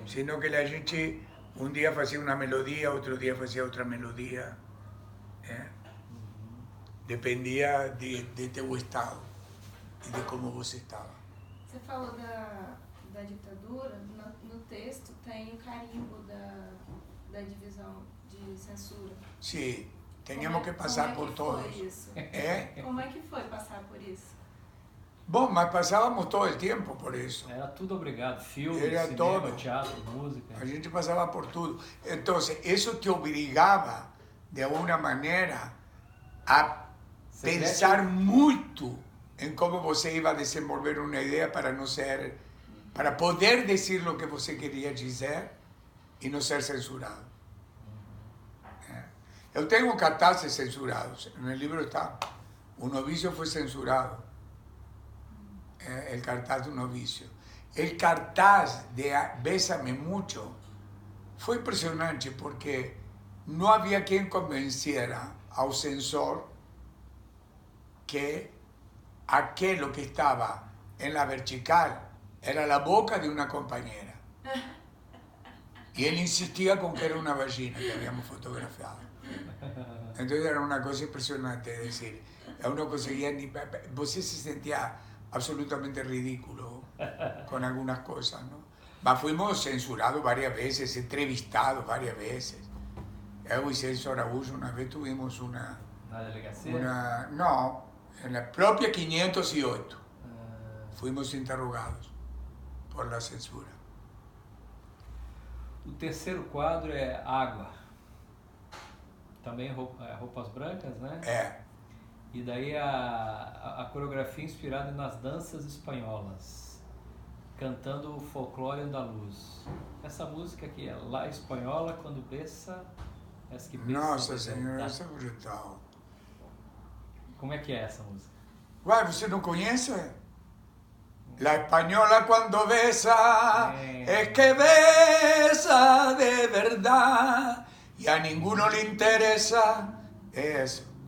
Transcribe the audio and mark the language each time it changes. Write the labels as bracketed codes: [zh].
[pt] sino que a gente um dia fazia uma melodia, outro dia fazia outra melodia. Dependia de teu estado e de como você estava. Você falou da ditadura, no texto tem o carimbo da divisão de censura. [es] Sim, teníamos que passar por todos. [pt] Foi isso? É? Como é que foi passar por isso? Bom, mas passávamos todo o tempo por isso. Era tudo obrigado. Filme, Era cinema, todo. teatro, música. A gente passava por tudo. Então, isso te obrigava, de alguma maneira, a pensar muito em como você ia desenvolver uma ideia para não ser, para poder dizer o que você queria dizer e não ser censurado. Eu tenho cartazes censurados. No livro está. O novicio foi censurado. El cartaz do novicio. El cartaz de Bésame Mucho foi impressionante porque não havia quem convenciera ao censor que aquilo que estava [es] en la vertical era la boca de una compañera. Y él insistía con que era una vagina que habíamos fotografiado. Entonces era una cosa impresionante, es decir, uno conseguía, você se sentía absolutamente ridículo con algunas cosas, ¿no? Mas fuimos censurados varias veces, entrevistados varias veces. Yo y Celso Araújo una vez tuvimos [pt] Na delegacia? [es] no, en la propia 508 fuimos interrogados por la censura. [pt] O terceiro quadro é Água. Também roupas brancas, né? É. E daí a coreografia inspirada nas danças espanholas, cantando o folclore andaluz. Essa música aqui é La Espanhola quando besa es que besa. Nossa Senhora, isso é brutal. Como é que é essa música? Uai, você não conhece? [es] La española cuando besa es que besa de verdad y a ninguno le interesa eso.